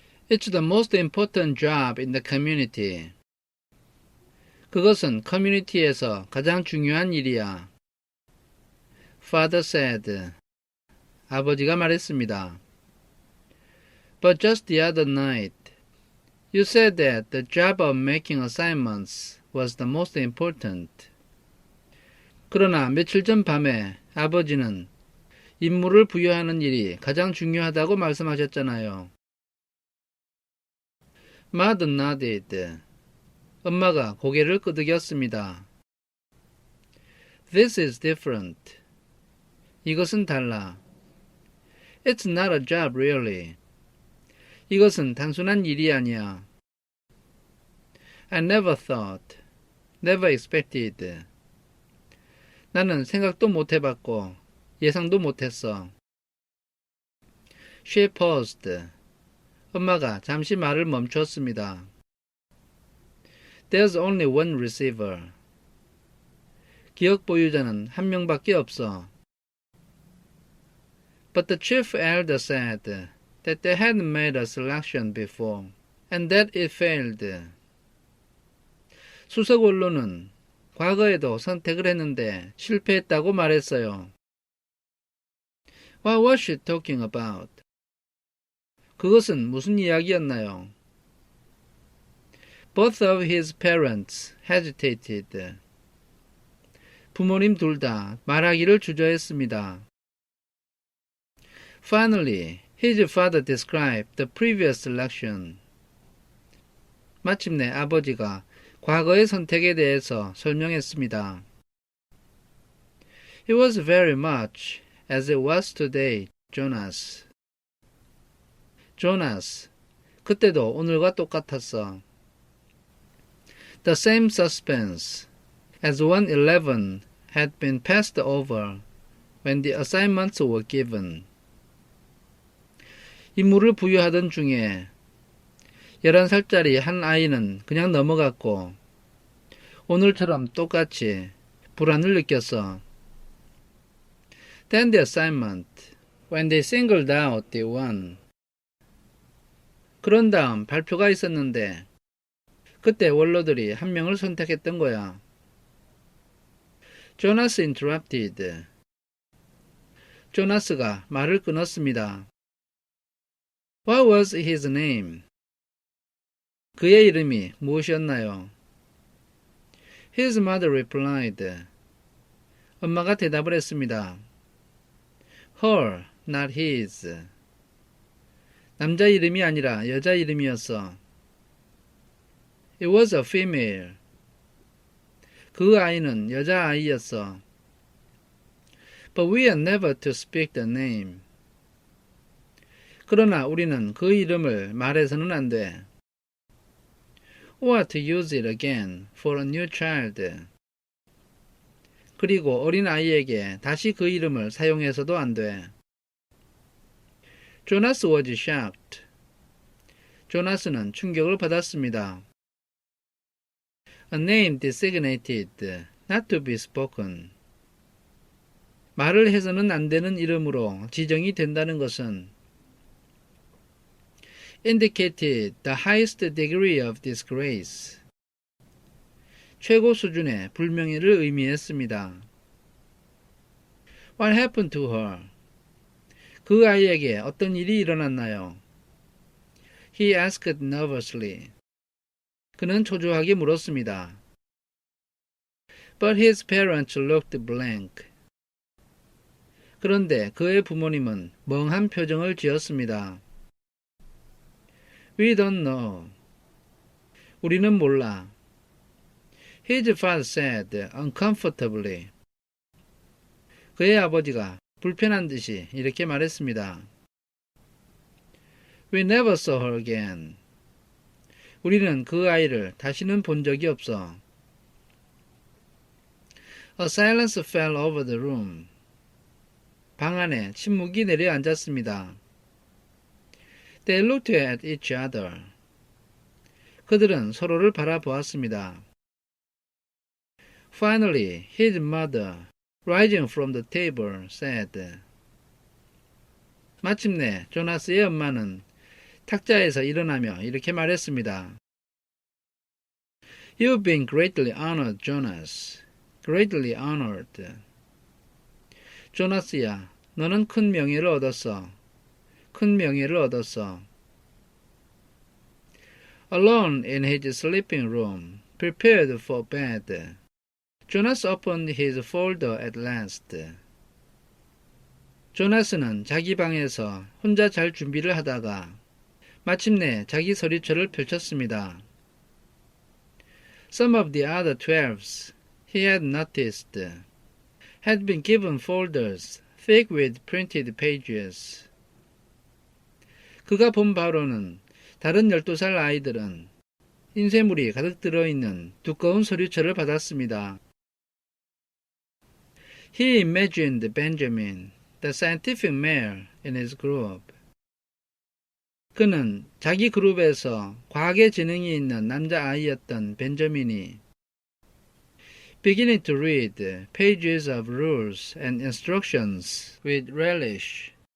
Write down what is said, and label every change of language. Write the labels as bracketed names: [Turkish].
[English] It's the most important job in the community. [Korean] 그것은 커뮤니티에서 가장 중요한 일이야. [English] Father said. [Korean] 아버지가 말했습니다. [English] But just the other night, you said that the job of making assignments was the most important. [Korean] 그러나 며칠 전 밤에 아버지는 임무를 부여하는 일이 가장 중요하다고 말씀하셨잖아요. [English] Mother nodded. [Korean] 엄마가 고개를 끄덕였습니다. [English] This is different. [Korean] 이것은 달라. [English] It's not a job, really. [Korean] 이것은 단순한 일이 아니야. [English] I never thought, never expected. [Korean] 나는 생각도 못 해봤고 예상도 못했어. [English] She paused. [Korean] 엄마가 잠시 말을 멈췄습니다. [English] There's only one receiver. [Korean] 기억 보유자는 한 명밖에 없어. [English] But the chief elder said that they had made a selection before, and that it failed. [Korean] 수석 원로는 과거에도 선택을 했는데 실패했다고 말했어요. [English] What was she talking about? [Korean] 그것은 무슨 이야기였나요? [English] Both of his parents hesitated. [Korean] 부모님 둘 다 말하기를 주저했습니다. [English] Finally, his father described the previous selection. [Korean] 마침내 아버지가 과거의 선택에 대해서 설명했습니다. [English] It was very much as it was today, Jonas. [Korean] Jonas, 그때도 오늘과 똑같았어. [English] The same suspense as 111 had been passed over when the assignments were given. [Korean] 임무를 부여하던 중에 11살짜리 한 아이는 그냥 넘어갔고 오늘처럼 똑같이 불안을 느꼈어. [English] Then the assignment, when they singled out the one. [Korean] 그런 다음 발표가 있었는데 그때 원로들이 한 명을 선택했던 거야. [English] Jonas interrupted. [Korean] 조나스가 말을 끊었습니다. [English] What was his name? [Korean] 그의 이름이 무엇이었나요? [English] His mother replied. [Korean] 엄마가 대답을 했습니다. [English] Her, not his. [Korean] 남자 이름이 아니라 여자 이름이었어. [English] It was a female. [Korean] 그 아이는 여자 아이였어. [English] But we are never to speak the name. [Korean] 그러나 우리는 그 이름을 말해서는 안 돼. [English] Or to use it again for a new child. [Korean] 그리고 어린 아이에게 다시 그 이름을 사용해서도 안 돼. [English] Jonas was shocked. [Korean] 조나스는 충격을 받았습니다. [English] A name designated not to be spoken. [Korean] 말을 해서는 안 되는 이름으로 지정이 된다는 것은 [English] indicated the highest degree of disgrace. [Korean] 최고 수준의 불명예를 의미했습니다. [English] What happened to her? [Korean] 그 아이에게 어떤 일이 일어났나요? [English] He asked nervously. [Korean] 그는 초조하게 물었습니다. [English] But his parents looked blank. [Korean] 그런데 그의 부모님은 멍한 표정을 지었습니다. [English] We don't know. [Korean] 우리는 몰라. [English] His father said uncomfortably. [Korean] 그의 아버지가 불편한 듯이 이렇게 말했습니다. [English] We never saw her again. [Korean] 우리는 그 아이를 다시는 본 적이 없어. [English] A silence fell over the room. [Korean] 방 안에 침묵이 내려앉았습니다. [English] They looked at each other. [Korean] 그들은 서로를 바라보았습니다. [English] Finally, his mother, rising from the table, said. [Korean] 마침내 조나스의 엄마는 탁자에서 일어나며 이렇게 말했습니다. [English] You've been greatly honored, Jonas. Greatly honored. [Korean] 조나스야, 너는 큰 명예를 얻었어. 큰 명예를 얻었어. [English] Alone in his sleeping room, prepared for bed, Jonas opened his folder at last. [Korean] 조나스는 자기 방에서 혼자 잘 준비를 하다가 마침내 자기 서류처를 펼쳤습니다. [English] Some of the other 12s, he had noticed, had been given folders thick with printed pages. [Korean] 그가 본 바로는 다른 12살 아이들은 인쇄물이 가득 들어있는 두꺼운 서류처를 받았습니다. [English] He imagined Benjamin, the scientific male in his group. [Korean] 그는 자기 그룹에서 과학에 재능이 있는 남자아이였던 벤저민이 [English] beginning to read pages of rules and instructions with relish.